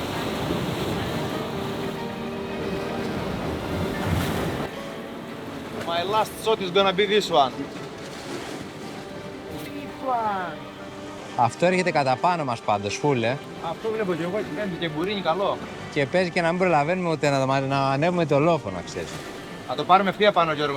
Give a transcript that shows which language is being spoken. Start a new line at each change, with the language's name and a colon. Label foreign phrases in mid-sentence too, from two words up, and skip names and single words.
English: Μα My last shot is gonna be this one.
Greek: Αυτό έρχεται κατά πάνω μας πάντως, φούλε. Αυτό βλέπω και εγώ και κάνει και μπουρίνι καλό. Και παίζει και να μην προλαβαίνουμε ούτε να ανέβουμε το λόφο, να ξέρεις. Θα το πάρουμε ευθεία πάνω, Γιώργο,